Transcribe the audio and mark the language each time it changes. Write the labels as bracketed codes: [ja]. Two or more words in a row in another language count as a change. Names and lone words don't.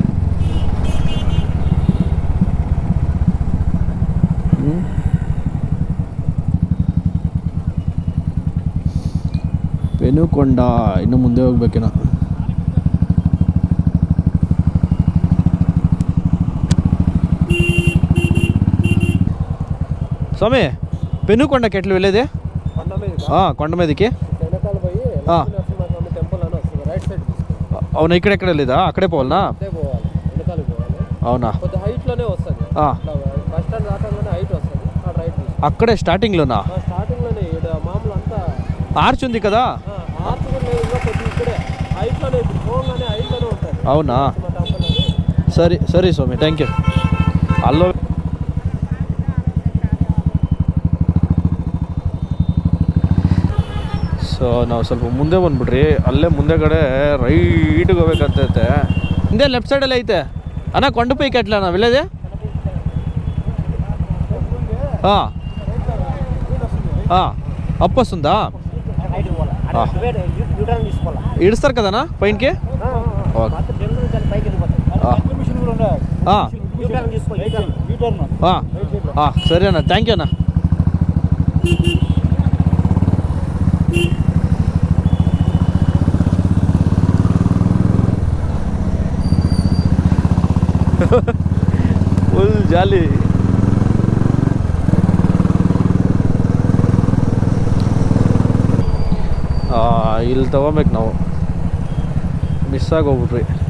[kn] ಪೆನುಕೊಂಡ ಇನ್ನು ಮುಂದೆ ಹೋಗ್ಬೇಕೇನೋ. [te] ಸ್ವಾಮಿ పెనుకొండ ఎట్లు వెళ్ళేది? కొండమీదకి. అవునా, ఇక్కడెక్కడ వెళ్ళేదా? అక్కడే పోవాలనా? అవునా, అక్కడే స్టార్టింగ్లోనా? ఆర్చ్ ఉంది కదా. అవునా, సరే సరే స్వామి, [en] thank you. [kn] అల్లో ಸೊ ನಾವು ಸ್ವಲ್ಪ ಮುಂದೆ ಬಂದ್ಬಿಟ್ರಿ. ಅಲ್ಲೇ ಮುಂದೆಗಡೆ ರೈಟಿಗೆ ಹೋಗ್ಬೇಕಂತೈತೆ. ಹಿಂದೆ ಲೆಫ್ಟ್ ಸೈಡಲ್ಲಿ ಐತೆ ಅಣ್ಣ [te] కొండపై ఎట్లా అన్న వెళ్ళేది? అప్ వస్తుందా? ఇడుస్తారు కదనా పైనకి? సరే అన్న, [en] thank you [te] అన్న. [en] full jolly. [kn] ಇಲ್ಲಿ ತಗೋಬೇಕು ನಾವು, ಮಿಸ್ ಆಗೋಗ್ಬಿಟ್ರಿ.